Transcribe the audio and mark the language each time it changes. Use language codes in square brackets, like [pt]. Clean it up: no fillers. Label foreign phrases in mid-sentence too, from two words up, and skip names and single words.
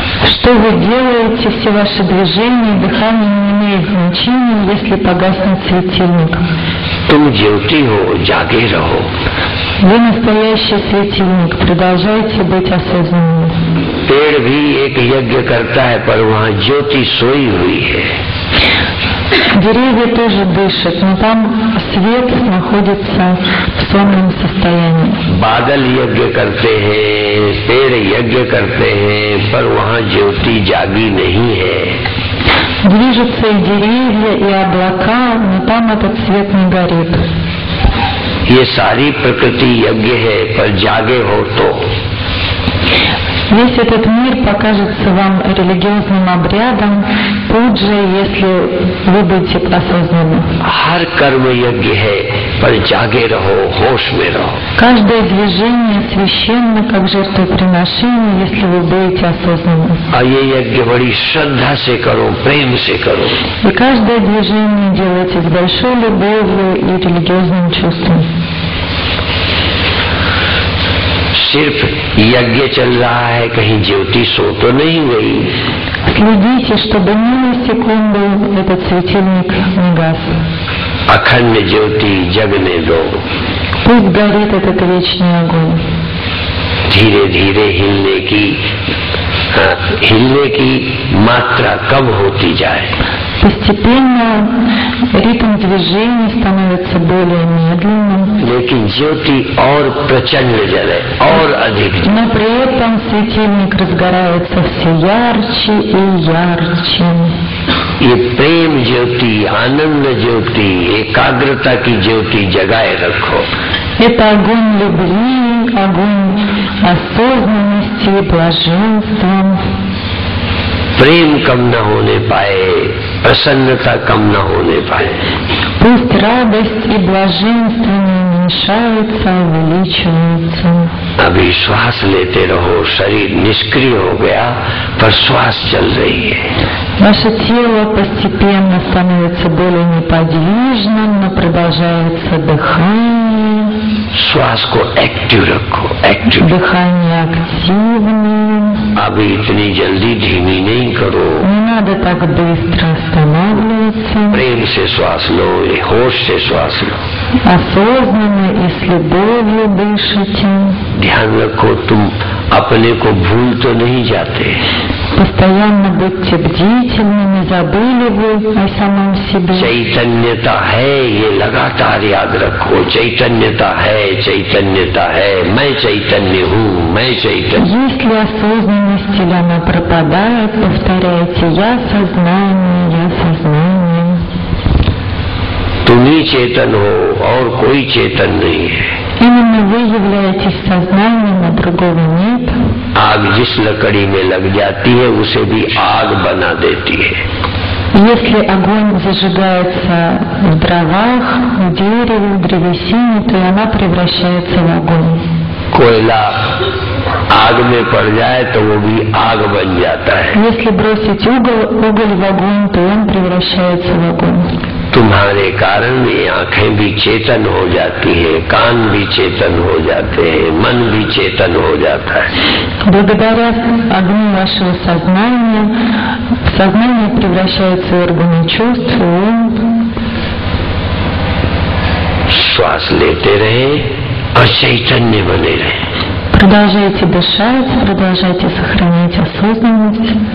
[ru] Что вы делаете, все ваши движения, дыхание не имеет значения, если погаснет светильник. [hi] तुम ज्योति हो, जागे रहो। [ru] Вы настоящий светильник, продолжайте быть осознанными. [hi] पेड़ भी एक यज्ञ करता है पर वहाँ ज्योति सोई हुई है। [ru] Деревья тоже дышат, но там свет находится в сонном состоянии. [hi] बादल यज्ञ करते हैं, पेड़ यज्ञ करते हैं, पर वहाँ ज्योति जागी नहीं है। [ru] Движутся и деревья, и облака, но там этот свет не горит. [hi] ये सारी प्रकृति यज्ञ है, पर जागे हो तो। [ru] Весь этот мир покажется вам религиозным обрядом, пуджей, если вы будете осознанны. [hi] हर कर्म यज्ञ है, पर जागे रहो, होश में रहो। [ru] Каждое движение священно, как жертвоприношение, если вы будете осознанны. [hi] और ये यज्ञ बड़ी श्रद्धा से करो, प्रेम से करो। [ru] И каждое движение делайте с большой любовью и религиозным чувством. [hi] सिर्फ यज्ञ चल रहा है, कहीं ज्योति सो तो नहीं गई। [ru] Следите, чтобы ни на секунду этот светильник не гас. [hi] अखंड ज्योति जगने दो। [ru] Пусть горит этот вечный огонь. [hi] धीरे धीरे हिलने की मात्रा कम होती जाए। [ru] Постепенно ритм движения движение становится более медленным, [hi] लेकिन ज्योति और प्रचंड जले और अधिक जले। [ru] но при этом светильник разгорается все ярче и ярче. [hi] ये प्रेम ज्योति, आनंद ज्योति, एकाग्रता की ज्योति जगाए रखो। [ru] Это огонь любви, огонь осознанности и блаженства. [hi] प्रेम कम न होने पाए, प्रसन्नता कम न होने पाए। [ru] Пусть радость и блаженство не уменьшаются, а увеличиваются. [hi] अभी श्वास लेते रहो, शरीर निष्क्रिय हो गया पर श्वास चल रही है। [ru] Ваше тело постепенно становится более неподвижным, но продолжается дыхание. [hi] श्वास को एक्टिव रखो, एक्टिव। [ru] Дыхание активное. [hi] अभी इतनी जल्दी धीमी नहीं करो। [ru] Не надо так быстро останавливаться. [hi] प्रेम से श्वास लो, होश से श्वास लो। [ru] Осознанно и с любовью дышите. [hi] ध्यान रखो तुम अपने को भूल तो नहीं जाते। [ru] Постоянно будьте бдительны, не забыли вы о самом себе. [hi] चैतन्यता है, ये लगातार याद रखो। चैतन्यता है, चैतन्यता है, मैं चैतन्य हूँ, मैं चैतन्य। [ru] Если осознанность или она пропадает, повторяйте «Я сознание, я сознание». [hi] तुम ही चेतन हो और कोई चेतन नहीं है। [ru] Именно вы являетесь сознанием, а другого нет. [hi] आग जिस लकड़ी में लग जाती है उसे भी आग बना देती है। [ru] Если огонь зажигается в дровах, в дереве, в древесине, то и она превращается в огонь. [hi] कोयला आग में पड़ जाए तो वो भी आग बन जाता है। [ru] Если бросить уголь в огонь, то он превращается в огонь. [hi] तुम्हारे कारण ये आंखें भी चेतन हो जाती है, कान भी चेतन हो जाते हैं, मन भी चेतन हो जाता है। [ru] Благодаря огню вашего сознания, сознание превращается в органы чувств, и ум. [hi] श्वास लेते रहे और चैतन्य बने रहे। [ru] Продолжайте дышать, продолжайте сохранять осознанность.